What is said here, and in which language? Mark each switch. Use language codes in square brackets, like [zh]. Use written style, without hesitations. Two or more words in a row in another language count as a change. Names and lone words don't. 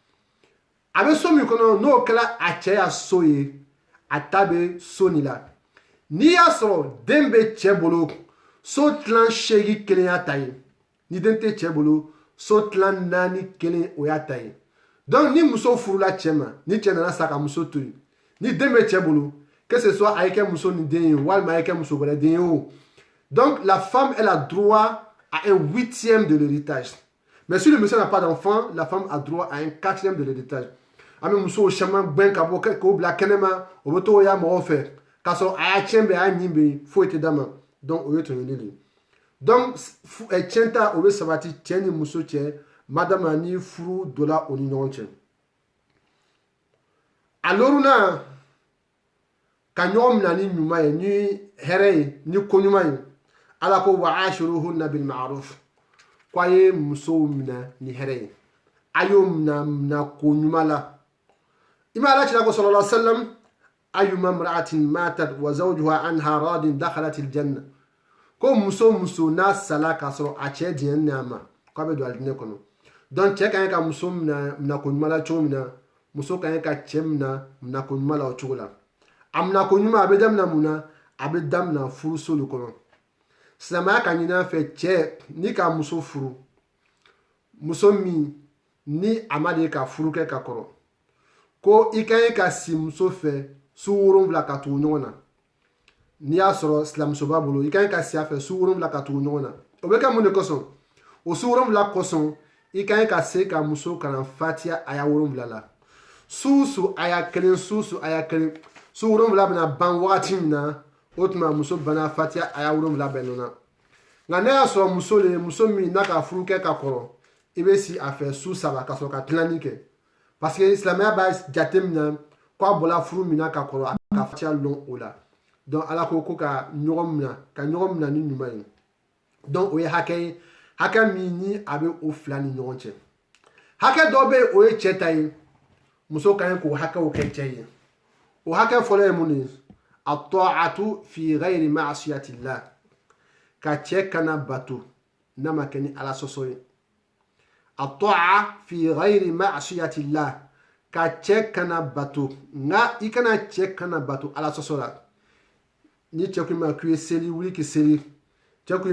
[bm] a bɛ so min kɔnɔ n'o kɛra a cɛ ya so ye a ta bɛ so nin la n'i y'a sɔrɔ den bɛ cɛ bolo so tilan 8 kelen y'a ta ye ni den tɛ cɛ bolo so tilan 4 kelen o y'a ta ye donc ni muso furula cɛ ma ni cɛ nana sa ka muso to yen ni den bɛ cɛ bolo [fr] que ce soit [bm] a ye kɛ muso ni den ye walima a ye kɛ muso wɛrɛ den ye o donc [fr] la femme elle a droit à 1/8 de l'héritage mais si le monsieur n'a pas d'enfant la femme a droit à 1/4 de l'héritage [bm] an bɛ musow caman gɛn ka bɔ k'o bila kɛnɛma o bɛ to o y'a mɔgɔw fɛ k'a sɔrɔ a y'a tiɲɛ bɛ a y'a ɲin bɛ foyi tɛ d'a ma donc o ye tɔɲɔli de ye donc tiɲɛ ta o bɛ sabati cɛ ni muso cɛ madama ni furu donna o ni ɲɔgɔn cɛ a loruna ka ɲɔgɔn minɛ ni ɲuman ye ni hɛrɛ ye ni koɲuman ye ala ko [ar] وعاشروهن بال [bm] ma'ruf ko a ye musow minɛ ni hɛrɛ ye a y'o minɛ ko ɲuman la i ma ala cila ko [ar] صلى الله عليه وسلم أيما امرأة ماتت وزوجها عنها راض دخلت الجنة [bm] ko muso n'a sala k'a sɔrɔ a cɛ diɲɛ n'a ma k'a bɛ don alijinɛ kɔnɔ donc cɛ ka ɲi ka muso minɛ ko ɲuman la cogo min na muso ka ɲi ka cɛ minɛ ko ɲuman la o cogo la a minɛ ko ɲuman a bɛ daminɛ mun na a bɛ daminɛ furuso de kɔnɔ silamɛya ka ɲini an fɛ cɛ ni ka muso furu muso min ni a ma de ka furu kɛ ka kɔrɔ ko i ka ɲi ka si muso fɛ su 7 ka tugu ɲɔgɔn na n'i y'a sɔrɔ silamuso b'a bolo i ka ɲi ka si a fɛ su 7 ka tugu ɲɔgɔn na o bɛ kɛ mun de kosɔn o su 7 kosɔn i ka ɲi ka se ka muso kalan fatiya aya 7 la su aya 1 su aya 1 su 7 bɛna ban wagati min na o tuma muso banna fatiya aya 7 bɛɛ nɔ na nka ne y'a sɔrɔ muso min n'a ka furu kɛ ka kɔrɔ i bɛ si a fɛ su 7 ka sɔrɔ ka tilani kɛ [fr] parce que [bm] silamɛya b'a jate minɛ k'a bɔra furu min na ka kɔrɔ a ka fatiya lɔn o la donc ala ko ka ɲɔgɔn minɛ ni ɲuman ye donc o ye hakɛ ye hakɛ min ni a bɛ o fila ni ɲɔgɔn cɛ hakɛ dɔ bɛ yen o ye cɛ ta ye muso ka ɲi k'o hakɛw kɛ cɛ ye o hakɛ fɔlɔ ye mun ye [ar] الطاعة في غير معصية الله [bm] ka cɛ kana bato n'a ma kɛ ni ala sɔsɔ ye [ar] الطاعة في غير معصية الله [bm] ka cɛ kana bato nka i kana cɛ kana bato ala sɔsɔ la ni cɛ ko i ma k'i ye seli wuli k'i seli cɛ ko i